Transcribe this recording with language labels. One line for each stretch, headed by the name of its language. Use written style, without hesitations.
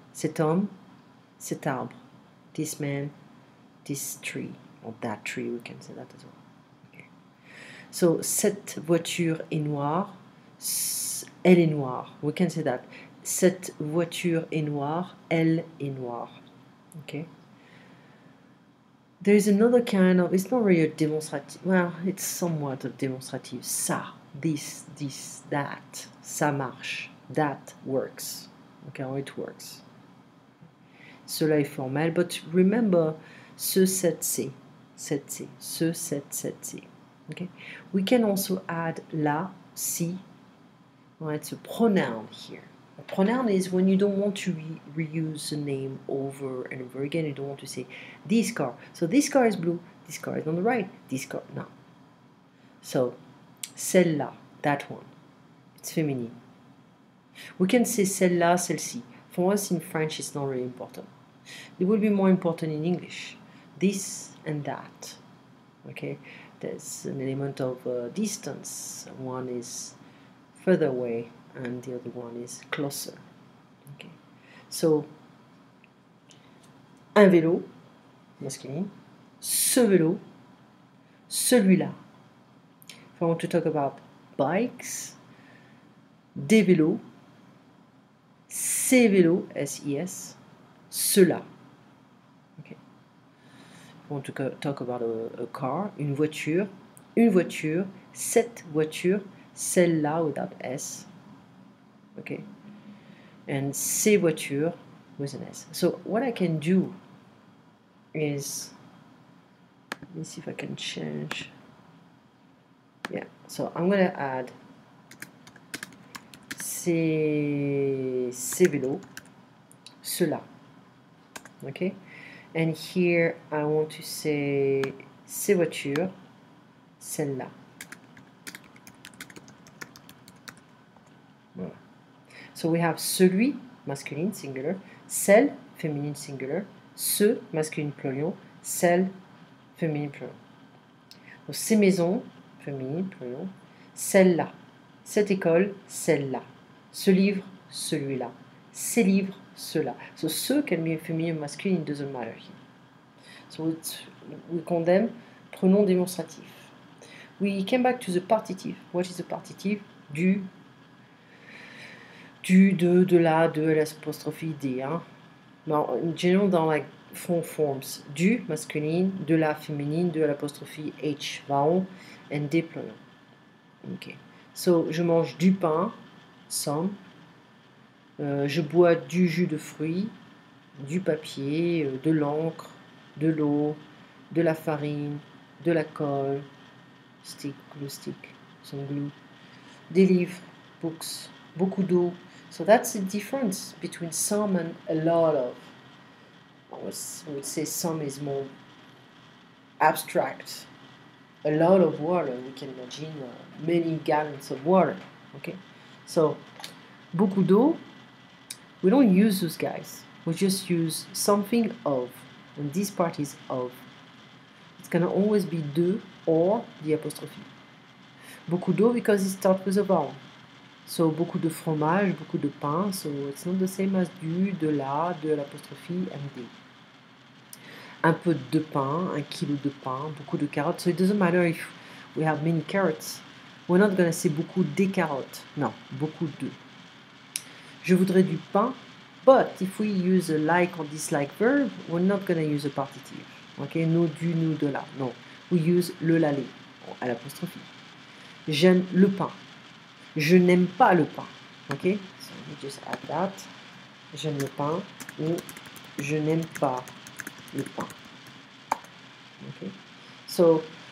French: Cet homme, cet arbre.
English: This man, this tree. Or that tree, we can say that as well. Okay.
French: So, cette voiture est noire. Elle est noire.
English: We can say that.
French: Cette voiture est noire. Elle est noire. Okay.
English: There is another kind of, it's not really a demonstrative, well, it's somewhat a demonstrative.
French: Ça,
English: this, that.
French: Ça marche.
English: That works. Okay, how it works.
French: Cela est formel,
English: but remember, ce, cette, c'est. Cette, c'est. Ce, cette, c'est. Okay? We can also add la, si. Well, it's a pronoun here. A pronoun is when you don't want to reuse a name over and over again. You don't want to say this car. So this car is blue. This car is on the right. This car, no. So celle-là, that one. It's feminine. We can say celle-là, celle-ci. For us in French, it's not really important. It will be more important in English. This and that. Okay, there's an element of distance. One is further away and the other one is closer. Okay, so un vélo, masculine, ce vélo, celui-là. If I want to talk about bikes, des vélos, ces vélos, S-I-S, ceux-là. Okay. If I want to talk about a car, une voiture, cette voiture, celle-là without S. Okay, and ces voitures with an S. So what I can do is, let me see if I can change. Yeah, so I'm going to add ces vélos, ceux-là. Okay, and here I want to say ces voitures, celle-là. Voilà. So we have celui, masculine, singular, celle, féminine, singular, ce, masculine, plural, celle, féminine, plural.
French: Donc, ces maisons, féminine, plural, celle-là, cette école, celle-là, ce livre, celui-là, ces livres, ceux-là.
English: So ce can be féminin or masculine, it doesn't matter here. So we condemn pronom démonstratif. We came back to the partitive. What is the partitive?
French: Du, de la, de l'apostrophe D. Hein?
English: Now, in general, dans la forms, du masculine, de la féminine, de l'apostrophe H vowel, and des pronoms. Okay.
French: So, je mange du pain, some. Je bois du jus de fruits, du papier, de l'encre, de l'eau, de la farine, de la colle,
English: stick, glue stick, some glue,
French: des livres, books, beaucoup d'eau.
English: So that's the difference between some and a lot of. I would say some is more abstract. A lot of water, we can imagine many gallons of water. Okay, so beaucoup d'eau. We don't use those guys. We just use something of, and this part is of. It's gonna always be de or the apostrophe. Beaucoup d'eau because it starts with a vowel.
French: So, beaucoup de fromage, beaucoup de pain.
English: So, it's not the same as
French: du, de la, de l'apostrophe, and des. Un peu de pain, 1 kilo de pain, beaucoup de carottes.
English: So, it doesn't matter if we have many carrots. We're not going to say beaucoup des carottes. No, beaucoup de.
French: Je voudrais du pain.
English: But if we use a like or dislike verb, we're not going to use a partitive. Okay, no du, no de la. No, we use le, la, les, à l'apostrophe.
French: J'aime le pain. Je n'aime pas le pain. Ok?
English: So we just add that.
French: J'aime le pain ou je n'aime pas le pain. Okay? So